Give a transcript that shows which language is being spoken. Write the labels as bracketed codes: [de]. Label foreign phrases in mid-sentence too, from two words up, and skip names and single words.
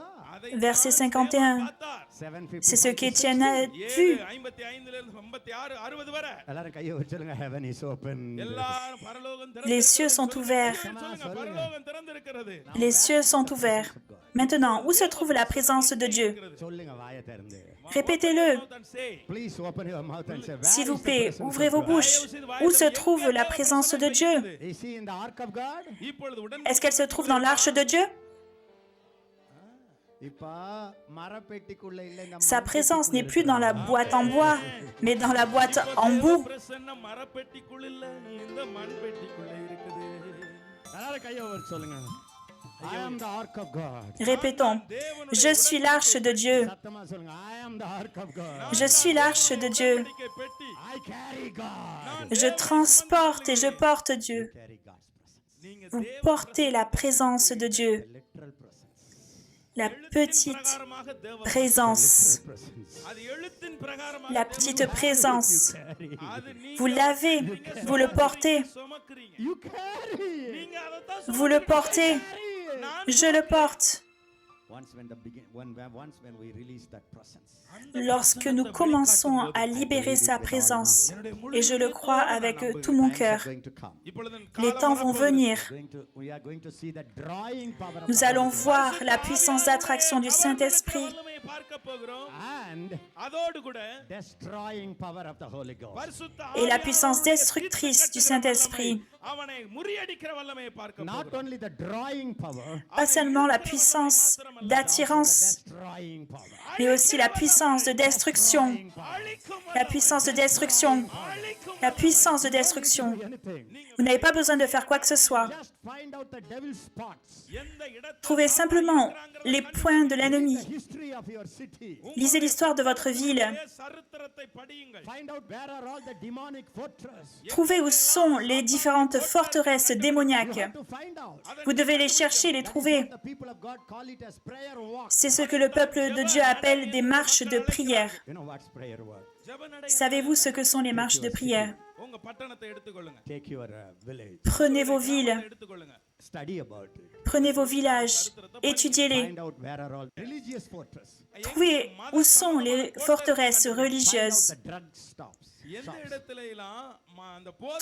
[fr] verset 51, 7:50. c'est ce qu'Étienne a vu. [ta] 55 ல இருந்து 56 60 வரை எல்லாரும் கையை வச்சு சொல்லுங்க, [en] heaven is open. [ta] எல்லாரும் பரலோகம் [fr] Les cieux sont ouverts. [ta] சொல்லுங்க பரலோகம் திறந்திருக்கிறது. [fr] Les cieux sont ouverts. Maintenant, où se trouve la présence de Dieu? [ta] சொல்லுங்க வாயை திறந்து. [fr] Répétez-le. [en] Please open your mouth and say, [fr] S'il [en] where [fr] vous [en] is the [fr] plaît, [en] presence [fr] ouvrez [en] of [fr] vos [en] God? [fr] bouches. Où se trouve la présence de Dieu? [en] Is he in the ark of God? [ta] இப்பொழுது உடன் [fr] Est-ce qu'elle se trouve dans l'arche de Dieu? [ta] இப்ப மரப்பெட்டிக்குள்ள இல்ல, இந்த [fr] Sa présence n'est plus dans la boîte en bois, mais dans la boîte en boue. [ta] பிரசன்னம் மரப்பெட்டிக்குள்ள இல்ல, இந்த மண் பெட்டிக்குள்ள இருக்குது. எல்லாரும் கையை வச்சு சொல்லுங்க, [en] I am the ark of God. [fr] Répétons. Je suis l'arche de Dieu. [ta] சத்தமா சொல்லுங்க, [en] I am the ark of God. [fr] Je suis l'arche de Dieu. [ta] பெட்டி [en] I carry God. [fr] Je transporte et je porte Dieu. [en] Carry God's presence. [ta] நீங்க [fr] Vous portez la présence de Dieu, [en] Literal presence. [fr] la petite [ta] பிரகாரமாக தேவ [fr] présence, [en] Presence. [ta] அது எழுத்தின் பிரகாரமாக [fr] la petite présence. [en] Carry. [ta] அது நீங்க [fr] Vous l'avez, vous le portez, [ta] சுமக்குறீங்க. [en] You carry. [ta] நீங்க அதத்தான் [fr] vous le portez, je le porte. [en] Once when we release that presence, [fr] Lorsque nous commençons à libérer sa présence, et je le crois avec tout mon cœur, [en] going to come. [ta] இப்பொழுது [fr] les temps vont venir. [en] We are going to see the drawing power of [fr] Nous allons voir la puissance d'attraction du Saint-Esprit [ta] வல்லமையை பார்க்க போகிறோம். [en] and [ta] அதோடு கூட [en] destroying power of the Holy Ghost. [ta] பரிசுத்த [fr] et la puissance destructrice du Saint-Esprit. [ta] அவனை முறியடிக்கிற வல்லமையை பார்க்க [en] Not [ta] போகிறோம். [en] only the drawing power, [fr] Pas seulement la puissance d'attirance, [en] destroying power. [fr] mais aussi la puissance de destruction. [ta] அழிக்கும் [fr] La puissance de destruction. La puissance de destruction. [en] Anything. [fr] Vous n'avez pas besoin de faire quoi que ce soit. [en] Just find out the devil's spots. [ta] எந்த இடத்தில் [fr] Trouvez simplement les points de [en] The [fr] l'ennemi. [en] history of your city. [fr] Lisez l'histoire de votre ville. [ta] சரித்திரத்தை படியுங்கள். [en] Find out where are all the demonic fortresses. [fr] Trouvez où sont les différentes forteresses démoniaques. [en] To find out. [fr] Vous devez les chercher, les trouver. [en] The people of God call it as prayer walk. [fr] C'est ce que le peuple de Dieu appelle des marches de prière. [en] You know what's prayer walk? [ta] ஜெப நடை. [fr] Savez-vous ce que sont les marches de prière? [ta] உங்க பட்டணத்தை எடுத்துக்கொள்ளுங்க. [en] Take your village. [fr] Prenez vos villes, [ta] எடுத்துக்கொள்ளுங்க. [en] Study about it. [fr] prenez vos villages, étudiez-les. [en] Find out where are all religious fortresses. [fr] Trouvez où sont les forteresses [en] Find out [fr] religieuses. [en] the drug stops. [ta] எந்த இடத்துல எல்லாம் அந்த போதை